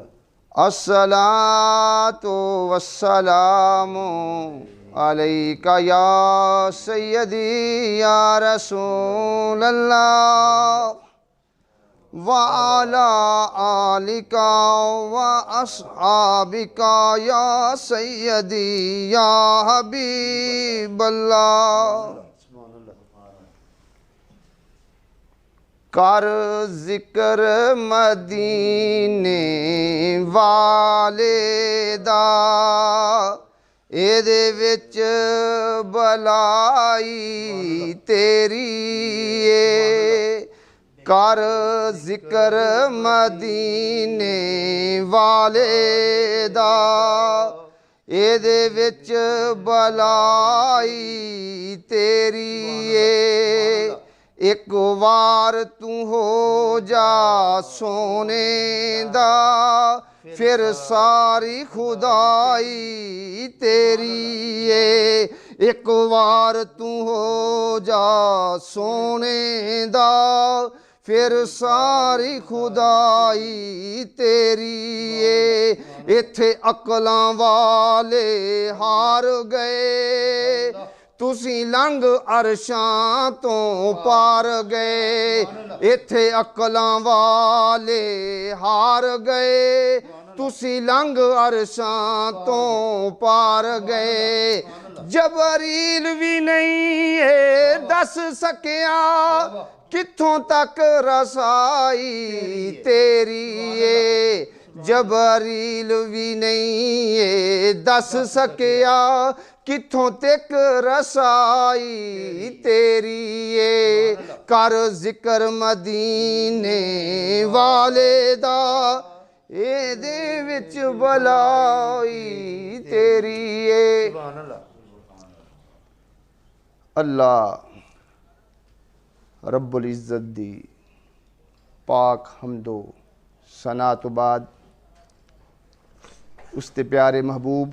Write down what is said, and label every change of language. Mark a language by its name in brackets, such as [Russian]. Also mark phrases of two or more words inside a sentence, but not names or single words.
[Arabic] الصلاۃ والسلام علیک یا سیدی یا رسول اللہ وعلی آلک واصحابک یا سیدی یا حبیب اللہ سبحان اللہ [Punjabi] کر ذکر مدینے والے دا ਇਹਦੇ ਵਿੱਚ ਬਲਾਈ ਤੇਰੀ ਏ ਕਰ ਜ਼ਿਕਰ ਮਦੀਨੇ ਵਾਲੇ ਦਾ ਇਹਦੇ ਵਿੱਚ ਬਲਾਈ ਤੇਰੀ ਏ ਇੱਕ ਵਾਰ ਤੂੰ ਹੋ ਜਾ ਸੋਨੇ ਦਾ پھر ساری خدائی تیری ہے ایک وار تو ہو جا سونے دا پھر ساری خدائی تیری ہے ایتھے عقلاں والے ہار گئے تسی لنگ عرشاں تو پار گئے ایتھے عقلاں والے ہار گئے تسی لنگ عرشاں تو پار گئے جبریل بھی نہیں ہے دس سکیا کتھوں تک رسائی تیری ہے جبریل بھی نہیں ہے دس سکیا کتھوں تک رسائی تیری ہے کر ذکر مدینے والے دا اے دے وچ بلائی تیری ہے [Arabic] سبحان اللہ اللہ رب العزت [Punjabi] دی پاک حمد و ثنا تو بعد اس تے پیارے محبوب